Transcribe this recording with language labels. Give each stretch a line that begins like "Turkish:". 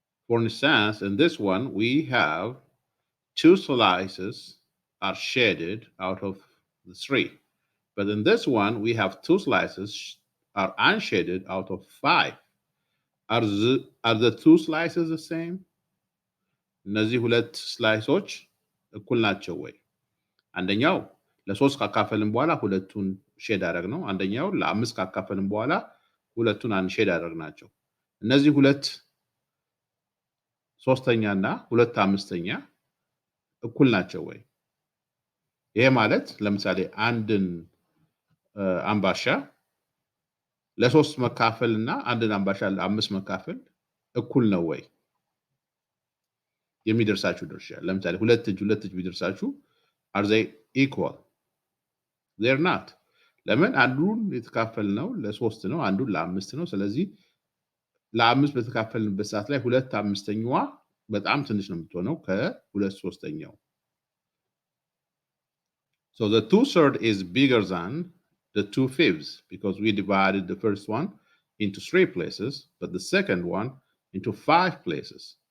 English: For instance, in this one, we have 2 slices are shaded out of the 3. But in this one, we have 2 slices are unshaded out of 5. Are the 2 slices the same?
Amharic: እነዚህ ሁለት ስላይሶች እኩል ናቸው ወይ? አንደኛው ለሶስት ካካፈልን በኋላ ሁለቱን ሼድ አደረግ ነው። አንደኛው ለአምስት ካካፈልን በኋላ ሁለቱን አንድ ሼድ አደረግ ናቸው። እነዚህ ሁለት ሶስተኛ እና ሁለት አምስተኛ እኩል ናቸው ወይ? ይሄ ማለት ለምሳሌ አንድን አምባሻ ለሶስት መካፈል እና አንድን አምባሻ ለአምስት መካፈል እኩል ነው ወይ? የሚደርሳችሁ ድርሻ ለምሳሌ ሁለት እጅ ቢደርሳችሁ
English: are they equal? They're not.
Amharic: ለምን? አንዱን የተካፈልነው ለሶስት ነው፣ አንዱን ለአምስት ነው። ስለዚህ ለአምስት በተካፈልንበት ሰዓት ላይ ሁለት አምስተኛዋ በጣም ትንሽ ነው የምትሆነው ከሁለት ሶስተኛው።
English: So the 2/3 is bigger than the 2/5 because we divided the first one into 3 places, but the second one into 5 places.